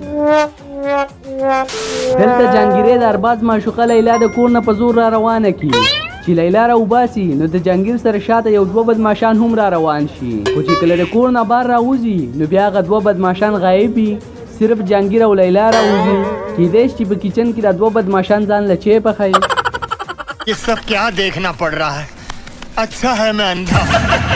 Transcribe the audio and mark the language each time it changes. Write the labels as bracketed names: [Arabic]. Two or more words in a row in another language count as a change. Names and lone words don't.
[Pashto] دلته جهانګیرې د ارباز معشوقه لیلا د کور نه په زور را روانه کي چې لیلا راوباسي نو د جهانګیر سره شاته یو دوه بدماشان هم را روان شي خو چې کله د کور نه بار راوځي نو بیا هغه دوه بدماشان غایب وي صرف جهانګیر او لیلا راوځي کیدای شي چې په کچن کې دا دوه بدماشان ځان له چای پخوي [Hindi] ये सब क्या देखना पड़ रहा है अच्छा है मैं अंधा